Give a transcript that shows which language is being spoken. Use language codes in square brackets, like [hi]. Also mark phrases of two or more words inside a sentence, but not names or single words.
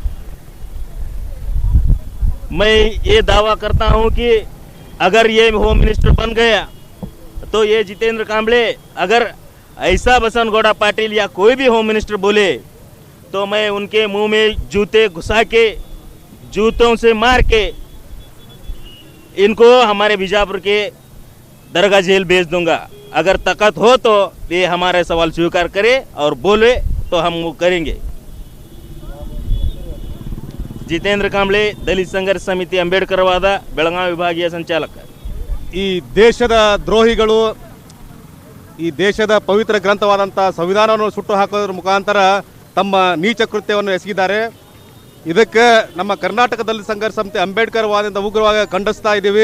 [hi] मैं ये दावा करता हूं कि अगर ये [en] home minister [hi] बन गया तो ये जितेंद्र कांबळे अगर ऐसा बसनगौड़ा पाटिल या कोई भी [en] home minister [hi] बोले तो मैं उनके मुंह में जूते घुसा के जूतों से मार के इनको हमारे बीजापुर के दरगाह जेल भेज दूंगा। अगर ताकत हो तो ये हमारे सवाल स्वीकार करे और बोले तो हम वो करेंगे। जितेंद्र कांबळे, दलित संघर्ष समिति अंबेडकर वाद, [kn] ಬೆಳಗಾವಿ ವಿಭಾಗೀಯ ಸಂಚಾಲಕ। ಈ ದೇಶದ ದ್ರೋಹಿಗಳು ಈ ದೇಶದ ಪವಿತ್ರ ಗ್ರಂಥವಾದಂಥ ಸಂವಿಧಾನವನ್ನು ಸುಟ್ಟು ಹಾಕೋದ್ರ ಮುಖಾಂತರ ತಮ್ಮ ನೀಚ ಕೃತ್ಯವನ್ನು ಎಸಗಿದ್ದಾರೆ। ಇದಕ್ಕೆ ನಮ್ಮ ಕರ್ನಾಟಕ ದಲಿತ ಸಂಘರ್ಷ ಸಮಿತಿ ಅಂಬೇಡ್ಕರ್ ವಾದದಿಂದ ಉಗ್ರವಾಗಿ ಖಂಡಿಸ್ತಾ ಇದ್ದೀವಿ।